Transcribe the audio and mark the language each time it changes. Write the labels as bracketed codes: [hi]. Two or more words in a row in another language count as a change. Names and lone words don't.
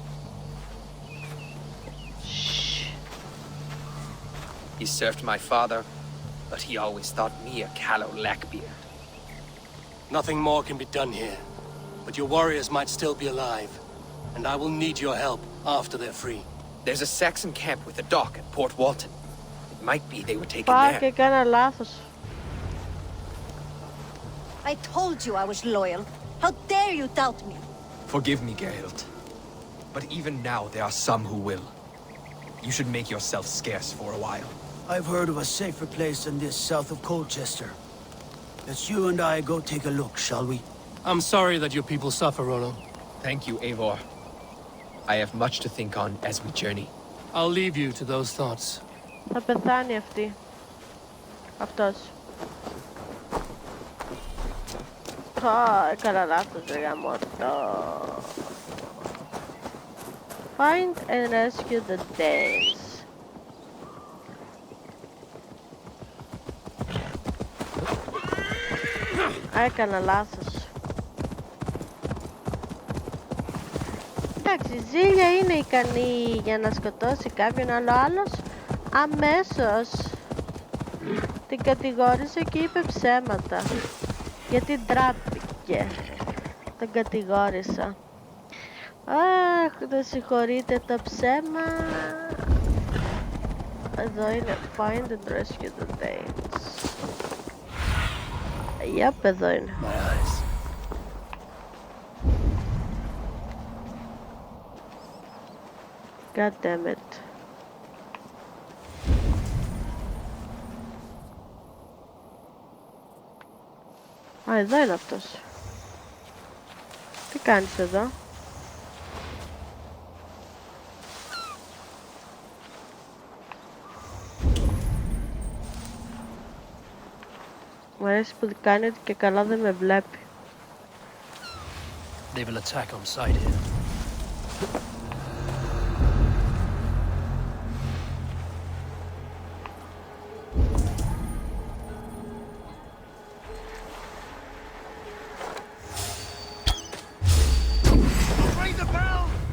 [en] He served my father, but he always thought me a callow lackbeard. Nothing more can be done here, but your warriors might still be alive, and I will need your help after they're free. There's a Saxon camp with a dock at Port Walton. It might be they were taken [el] Πάω [en] there. [el] και κάνα λάθος. [en] I told you I was loyal. How dare you doubt me? Forgive me, Gerhild. But even now, there are some who will. You should make yourself scarce for a while. I've heard of a safer place than this south of Colchester. Let's you and I go take a look, shall we? I'm sorry that your people suffer, Rollo. Thank you, Eivor. I have much to think on as we journey. I'll leave you to those thoughts. [el] Θα πεθάνει αυτή. Αυτός. Έκανα λάθος, ρε γαμώτο. [en] Find and rescue the Danes. [el] Έκανα λάθος. Εντάξει, η Ζήλια είναι ικανή για να σκοτώσει κάποιον, αλλά άλλος αμέσως την κατηγόρησε και είπε ψέματα. Γιατί ντράπηκε. Τον κατηγόρησα. Αχ, δεν συγχωρείτε το ψέμα. Εδώ είναι Find and Rescue the Danes. Yep, εδώ είναι. [en] God damn it. [el] Α, εδώ είναι αυτός. Τι κάνεις εδώ? Μου αρέσει που κάνει ότι και καλά δεν με βλέπει. [en] They will attack on sight here. Ring the bell!